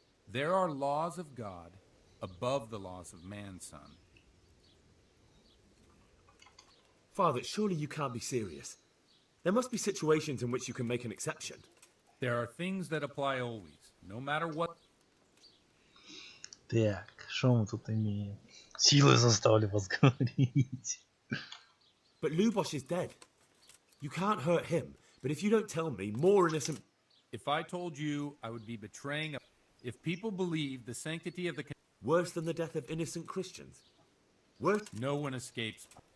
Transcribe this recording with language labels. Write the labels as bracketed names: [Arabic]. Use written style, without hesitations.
[English] There are laws of God above the laws of man, son. Father, surely you can't be serious. There must be situations in which you can make an exception. There are things that apply always, no matter what. [Russian] Так, что мы тут имеем? Силой заставили вас говорить. [English] But Lubosh is dead. You can't hurt him. But if you don't tell me, more innocent... If I told you, I would be betraying... If people believe the sanctity of the... Worse than the death of innocent Christians. Worse... No one escapes.